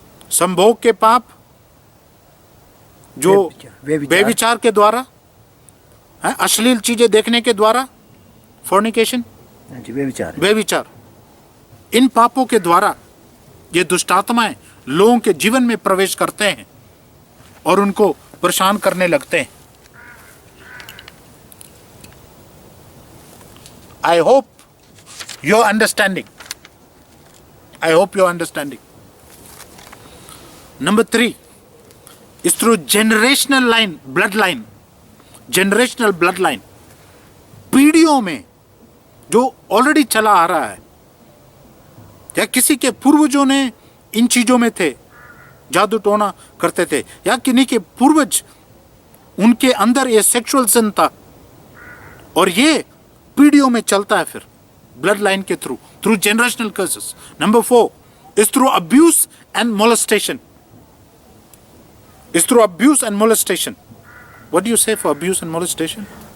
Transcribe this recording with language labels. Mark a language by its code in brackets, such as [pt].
[hi] संभोग के पाप जो व्यभिचार के द्वारा, अश्लील चीजें देखने के द्वारा, फोर्निकेशन, व्यभिचार, इन पापों के द्वारा ये दुष्ट आत्माएं लोगों के जीवन में प्रवेश करते हैं और उनको परेशान करने लगते हैं। [en] I hope you're understanding. I hope you're understanding. Number 3 is through generational line, bloodline. Generational bloodline. [hi] पीढ़ियों में जो ऑलरेडी चला आ रहा है, या किसी के पूर्वजों ने इन चीजों में थे, जादू टोना करते थे, या किन्हीं के पूर्वज उनके अंदर ये सेक्सुअल सिन था और ये पीढ़ियों में चलता है फिर ब्लड लाइन के through generational curses. [en] Number 4 is through abuse and molestation. Is through abuse and molestation. What do you say for abuse and molestation?